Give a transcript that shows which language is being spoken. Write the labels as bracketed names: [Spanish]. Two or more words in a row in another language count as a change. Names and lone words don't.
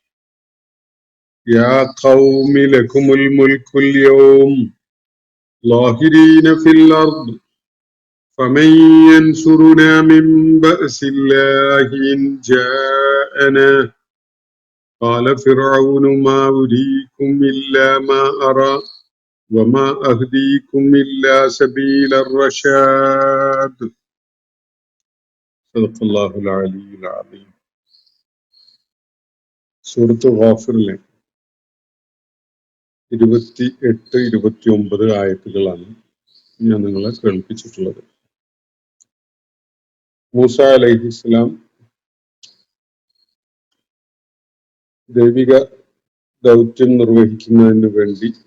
[Arabic] يا قوم لكم الملك اليوم ظاهرين في الأرض فمن ينصرنا من بأس الله إن جاءنا قال فرعون ما أريكم إلا ما أرى وما أهديكم إلا سبيل الرشاد صدق الله العلي العظيم. [Malayalam] സൂറത്ത് ഗാഫിറിലെ 28-29 ആയത്തുകളാണ് ഞാൻ നിങ്ങളെ കേൾപ്പിച്ചിട്ടുള്ളത്. മൂസ അലൈഹിസ്സലാം ദൈവിക ദൗത്യം നിർവഹിക്കുന്നതിന് വേണ്ടി